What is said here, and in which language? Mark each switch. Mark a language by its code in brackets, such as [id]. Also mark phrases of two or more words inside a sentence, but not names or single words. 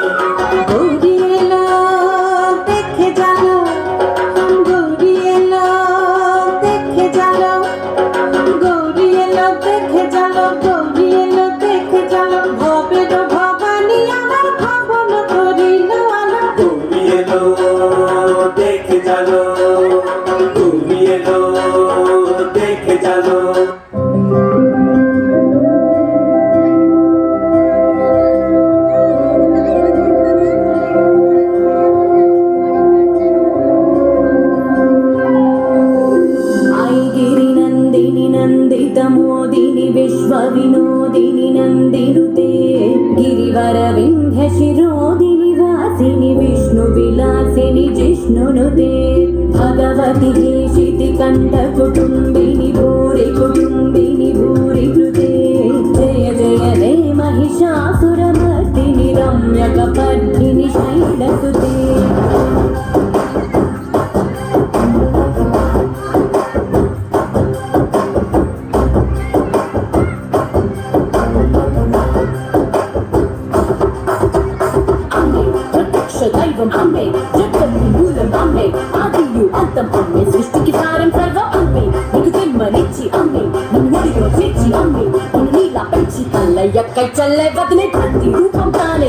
[bn] গৌরী এলো দেখে জানো, গৌরী এলো দেখে জানো, গৌরী এলো দেখে জানো, গৌরী এলো দেখে জানো। ভবের ভবানী আমার ভবন করিল আলো। গৌরী এলো দেখে জানো, গৌরী এলো দেখে জানো। [sa] गिरि नन्दिनि नन्दित मोदिनि विश्व विनोदिनि नन्दिनुते, गिरिवर विन्ध्य शिरोदिनि वासिनि विष्णु विलासिनि जिष्णुनुते। भगवति हेशिति कण्ठ कुटुम्बिनि भूरि कुटुम्बिनि भूरि कृते। जय जय हे महिषासुरमर्दिनि रम्यकपर्दिनि शैलसुते। [te] దైవం అమ్మే జగత్తి మూలం అమ్మే ఆదియు అంతం అమ్మే సృష్టికి సారం సర్వం అమ్మే నీకు జన్మనిచ్చి అమ్మే నిన్ను ముడిలో చేర్చి అమ్మే నిన్ను నీలా పెంచి కళ్ళయ్యక్కై చల్లై వదిలే ప్రతి రూపం తానే.